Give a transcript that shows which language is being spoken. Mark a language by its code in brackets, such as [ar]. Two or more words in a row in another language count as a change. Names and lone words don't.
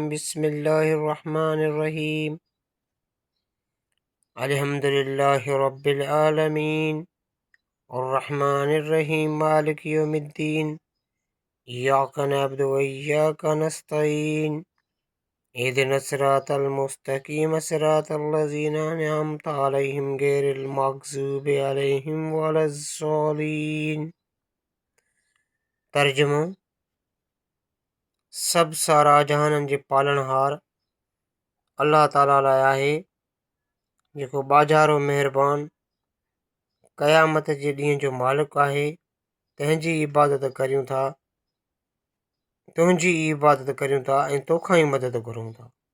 [ar] بسم الله الرحمن الرحيم. الحمد لله رب العالمين الرحمن الرحيم مالك يوم الدين إياك نعبد وإياك نستعين اهدنا الصراط المستقيم صراط الذين أنعمت عليهم غير المغضوب عليهم ولا الضالين. [sd] तर्जुमो। सब सारा जहानन जे पालनहार अल्लाह ताला लाइ आहे, जेको बाज़ारो मेहरबान क़यामत जे ॾींहं जो मालिक आहे। तुंहिंजी इबादत करियूं था ऐं तोखां ई मदद घुरूं था।